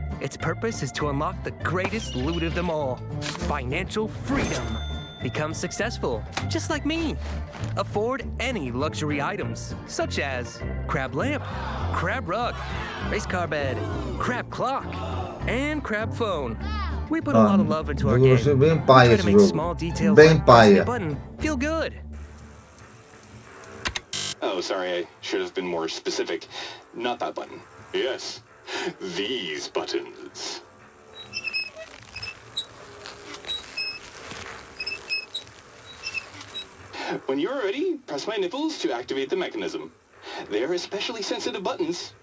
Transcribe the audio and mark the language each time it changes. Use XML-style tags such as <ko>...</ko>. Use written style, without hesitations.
<en>Its purpose is to unlock the greatest loot of them all, financial freedom. Become successful, just like me. Afford any luxury items, such as crab lamp, crab rug, race car bed, crab clock, and crab phone. We put a lot of love into our game.</en> <pt>Bem paia esse jogo. Bem paia.</pt> <en>Feel good. Oh, sorry, I should have been more specific. Not that button. Yes, these buttons. When you're ready, press my nipples to activate the mechanism. They are especially sensitive buttons.</en>